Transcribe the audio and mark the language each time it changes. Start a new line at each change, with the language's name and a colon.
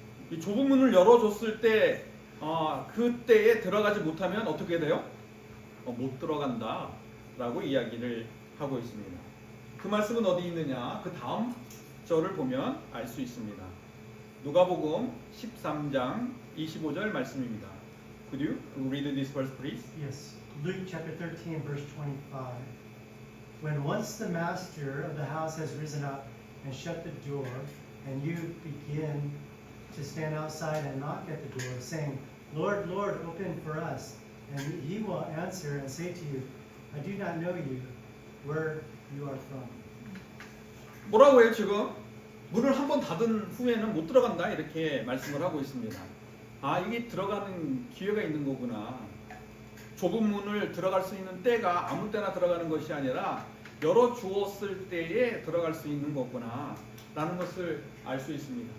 Korean: 이 좁은 문을 열어 줬을 때 그때에 들어가지 못하면 어떻게 돼요? 못 들어간다 라고 이야기를 하고 있습니다. 그 말씀은 어디 있느냐? 그 다음 절을 보면 알 수 있습니다. 누가복음 13장 25절 말씀입니다.
English: Could you read this verse, please? Yes. Luke chapter 13, verse 25. When once the master of the house has risen up and shut the door, and you begin to stand outside and knock at the door, saying, Lord, Lord, open for us. And he will answer and say to you, I do not know you, where you are from.
Korean: 뭐라고 해요 지금? 문을 한번 닫은 후에는 못 들어간다 이렇게 말씀을 하고 있습니다. 이게 들어가는 기회가 있는 거구나. 좁은 문을 들어갈 수 있는 때가 아무 때나 들어가는 것이 아니라 열어 주었을 때에 들어갈 수 있는 거구나 라는 것을 알 수 있습니다.